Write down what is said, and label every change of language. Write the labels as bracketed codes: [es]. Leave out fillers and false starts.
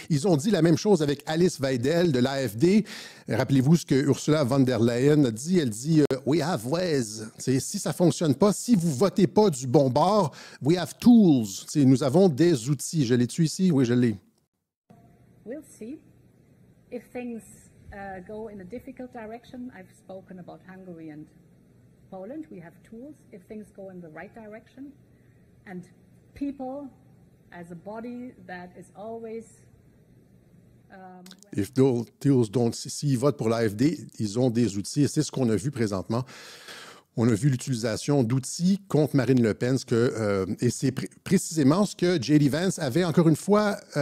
[fr] Ils ont dit la même chose avec Alice Weidel de l'AfD. Rappelez-vous ce que Ursula von der Leyen a dit. Elle dit [en] we have ways. [fr] Si ça fonctionne pas, si vous votez pas du bon bord, [en] we have tools. [fr] Nous avons des outils. Je l'ai-tu ici? Oui, je l'ai. [en] We'll see. If things go in a difficult direction, I've spoken about Hungary and Poland, we have tools. If things go in the right direction, and people as a body that is always... If those tools don't... [fr] S'ils votent pour l'AfD, ils ont des outils. Et c'est ce qu'on a vu présentement. On a vu l'utilisation d'outils contre Marine Le Pen. Et c'est précisément ce que J.D. Vance avait, encore une fois...